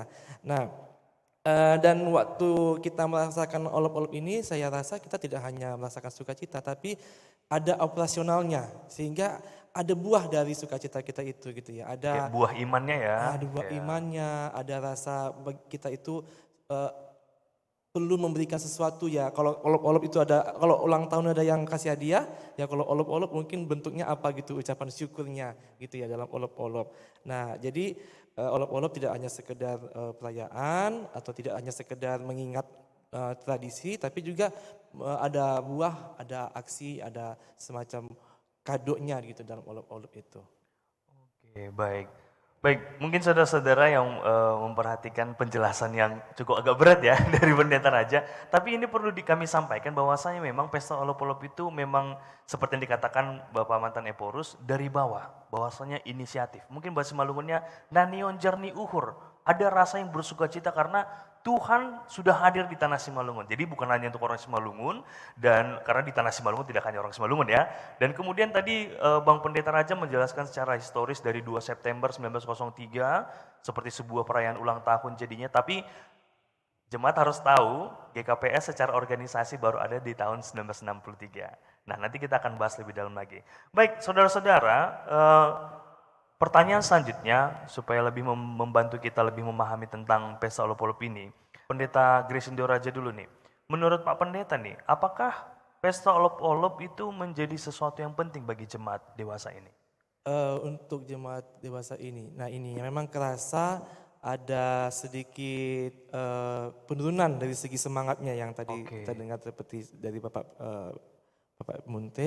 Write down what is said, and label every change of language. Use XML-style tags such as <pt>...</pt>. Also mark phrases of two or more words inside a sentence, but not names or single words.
<id>Nah, dan waktu kita merasakan olop-olop ini, saya rasa kita tidak hanya merasakan sukacita, tapi ada operasionalnya, sehingga ada buah dari sukacita kita itu gitu ya. Ada buah imannya ya. Ada buah imannya, ada rasa kita itu perlu memberikan sesuatu ya. Kalau olop-olop itu ada, kalau ulang tahun ada yang kasih hadiah, ya kalau olop-olop mungkin bentuknya apa gitu, ucapan syukurnya gitu ya dalam olop-olop. Nah, jadi olop-olop tidak hanya sekedar perayaan atau tidak hanya sekedar mengingat tradisi, tapi juga ada buah, ada aksi, ada semacam kadonya gitu dalam olop-olop itu. Oke, baik. Baik, mungkin saudara-saudara yang memperhatikan penjelasan yang cukup agak berat ya dari Pendeta Raja, tapi ini perlu kami sampaikan bahwasanya memang pesta olop-olop itu memang seperti yang dikatakan Bapak Mantan Epurus dari bawah, bahwasanya inisiatif. Mungkin bahasa Simalungunnya</id> <bts>nanion jarni uhur,</bts> <id>ada rasa yang bersukacita karena Tuhan sudah hadir di tanah Simalungun. Jadi bukan hanya untuk orang Simalungun, dan karena di tanah Simalungun tidak hanya orang Simalungun ya. Dan kemudian tadi Bang Pendeta Raja menjelaskan secara historis dari 2 September 1903 seperti sebuah perayaan ulang tahun jadinya. Tapi jemaat harus tahu GKPS secara organisasi baru ada di tahun 1963. Nah, nanti kita akan bahas lebih dalam lagi. Baik, saudara-saudara, pertanyaan selanjutnya, supaya lebih membantu kita lebih memahami tentang pesta olop-olop ini, Pendeta Gresindo Raja dulu nih. Menurut Pak Pendeta nih, apakah pesta olop-olop itu menjadi sesuatu yang penting bagi jemaat dewasa ini? Untuk jemaat dewasa ini, nah ini memang kerasa ada sedikit penurunan dari segi semangatnya yang tadi kita dengar seperti dari Bapak Munte.</id>